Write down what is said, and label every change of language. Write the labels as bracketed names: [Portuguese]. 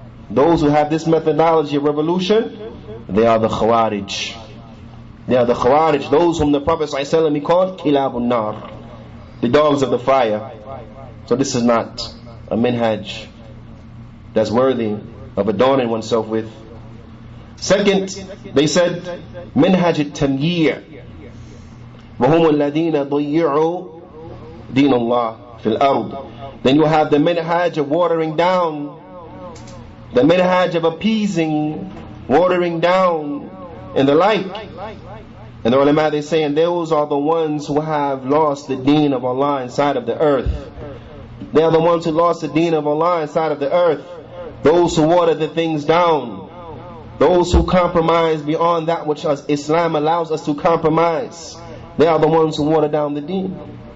[English] Those who have this methodology of revolution, they are the Khawarij. They are the Khawarij, those whom the Prophet ﷺ, he called Kilabun Nar, the dogs of the fire. So this is not a minhaj that's worthy of adorning oneself with. Second, they said [Arabic] منهج التمييع وهم الذين ضيعوا دين الله في الأرض. [English] Then you have the minhaj of watering down, the minhaj of appeasing, watering down, and the like. And the ulama, they say, and those are the ones who have lost the deen of Allah inside of the earth. They are the ones who lost the deen of Allah inside of the earth. Those who water the things down, those who compromise beyond that which Islam allows us to compromise, they are the ones who water down the deen.